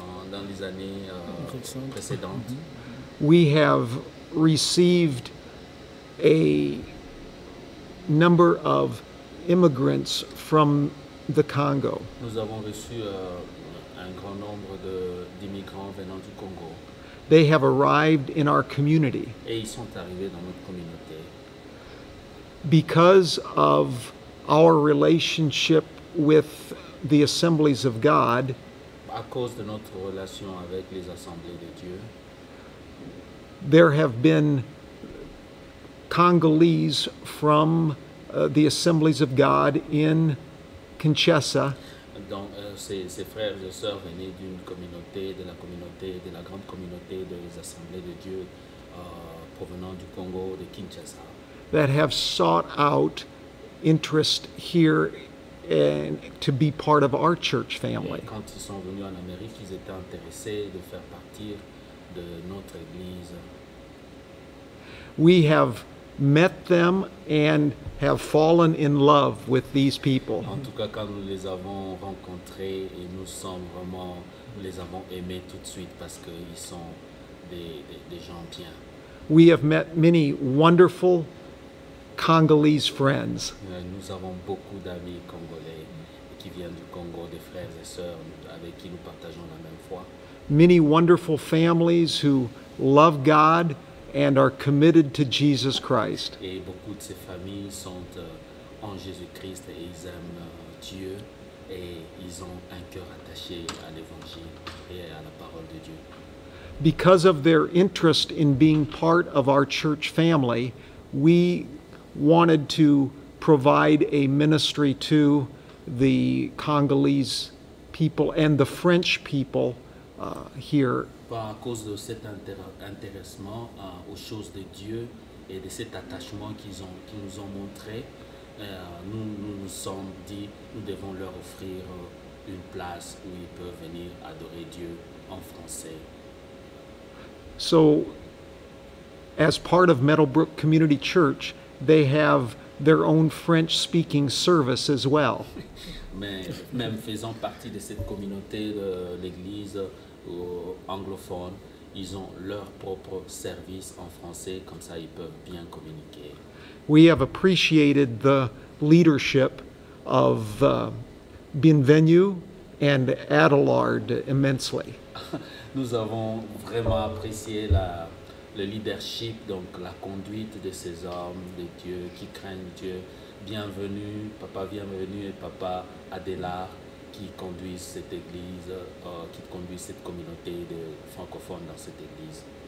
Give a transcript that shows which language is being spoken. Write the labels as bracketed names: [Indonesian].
[French] dans les années précédentes. [English] we have received a number of immigrants from the Congo. [French] Nous avons reçu un grand nombre d'immigrants venant du Congo [English] They have arrived in our community [French] et ils sont arrivés dans notre communauté. [English] because of our relationship with the Assemblies of God. [French] À cause de notre relation avec les assemblées de Dieu, [English] There have been Congolese from the Assemblies of God in Kinshasa [French] donc ces frères et sœurs venaient d'une communauté, de la grande communauté des assemblées de Dieu provenant du Congo, de Kinshasa, [English] that have sought out interest here and to be part of our church [French] et [English] family. [French] quand ils sont venus en Amérique, ils étaient intéressés de faire partie de notre église. [English] We have met them and have fallen in love with these people. [French] En tout cas, quand nous les avons rencontrés et nous les avons aimés tout de suite parce qu'ils sont des gens bien. [English] We have met many wonderful Congolese friends. [French] Nous avons beaucoup d'amis congolais qui viennent du Congo, des frères et sœurs avec qui nous partageons la même foi. [English] Many wonderful families who love God and are committed to Jesus Christ. [French] Et beaucoup de ces familles sont en Jésus-Christ et ils aiment Dieu et ils ont un cœur attaché à l'évangile et à la parole de Dieu. [English] Because of their interest in being part of our church family, we wanted to provide a ministry to the Congolese people and the French people here. [French] À cause de cet intéressement aux choses de Dieu et de cet attachement qu'ils nous ont montré, nous nous sommes dit nous devons leur offrir une place où ils peuvent venir adorer Dieu en français. [English] So, as part of Meadowbrook Community Church, they have their own French-speaking service as well. [French] Mais même faisant partie de cette communauté de l'Église anglophone, ils ont leur propre service en français, comme ça ils peuvent bien communiquer. [English] We have appreciated the leadership of Bienvenue and Adelard immensely. [French] Nous avons vraiment apprécié le leadership, donc la conduite de ces hommes de Dieu qui craignent Dieu. Bienvenue et Papa Adelard qui conduisent cette église, qui conduisent cette communauté de francophones dans cette église.